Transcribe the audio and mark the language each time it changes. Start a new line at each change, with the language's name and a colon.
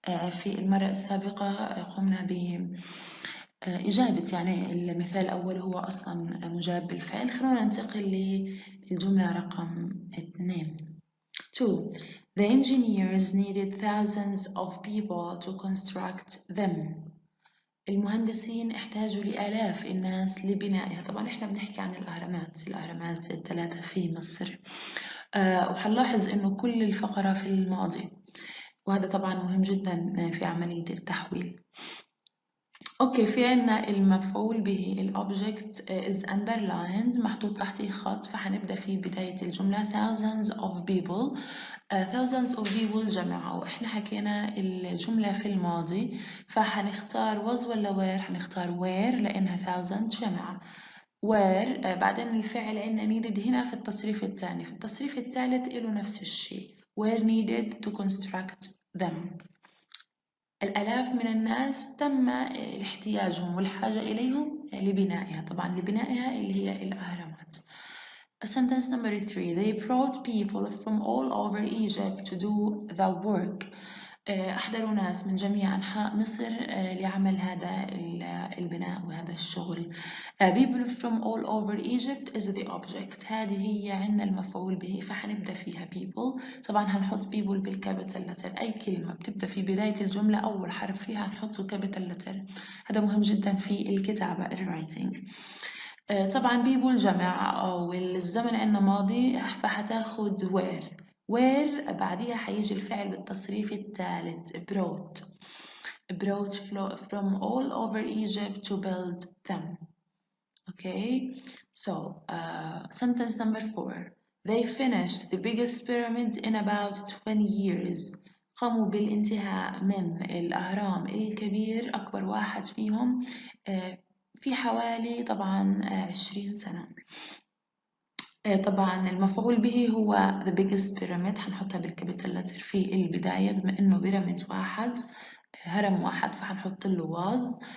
Arabic: في المرة السابقة قمنا بإجابة يعني المثال الأول هو أصلا مجاب بالفعل. خلونا ننتقل للجملة رقم 2. 2.
English: The engineers needed thousands of people to construct them.
Arabic: المهندسين احتاجوا لآلاف الناس لبنائها. طبعا احنا بنحكي عن الأهرامات الثلاثة في مصر. وحنلاحظ انه كل الفقرة في الماضي، وهذا طبعا مهم جدا في عملية التحويل. اوكي، في عنا المفعول به ال
English: object is underlined
Arabic: محطوط تحته خط، فحنبدأ في بداية الجملة
English: thousands of people. thousands of people
Arabic: جمع، وإحنا حكينا الجملة في الماضي فحنختار was ولا where؟ حنختار where لأنها thousands جمع. where بعدين الفعل عندنا needed هنا في التصريف الثاني. في التصريف الثالث له نفس الشيء
English: were needed to construct them.
Arabic: الآلاف من الناس تم احتياجهم والحاجة إليهم لبنائها، طبعا لبنائها اللي هي الأهرامات.
English: Sentence number 3. They brought people from all over Egypt to do the work.
Arabic: أحضروا ناس من جميع أنحاء مصر لعمل هذا البناء وهذا الشغل.
English: People from all over Egypt is the object.
Arabic: هذه هي عندنا المفعول به، فحنبدأ فيها people. طبعا هنحط people بالكابيتال لتر. أي كلمة بتبدأ في بداية الجملة أول حرف فيها هنحطه كابيتال لتر. هذا مهم جدا في الكتابة الرايتنج. طبعا people جمع والزمن عندنا ماضي، فحتاخد where بعديها حيجي الفعل بالتصريف الثالث
English: brought from all over Egypt to build them. Okay, so sentence number 4. They finished the biggest pyramid in about 20 years.
Arabic: قاموا بالانتهاء من الأهرام الكبير أكبر واحد فيهم في حوالي طبعا 20 سنة. طبعا المفعول به هو
English: the biggest pyramid،
Arabic: حنحطها بالكابيتال لتر في البداية بما إنه بيراميد واحد، هرم واحد، فحنحط له was.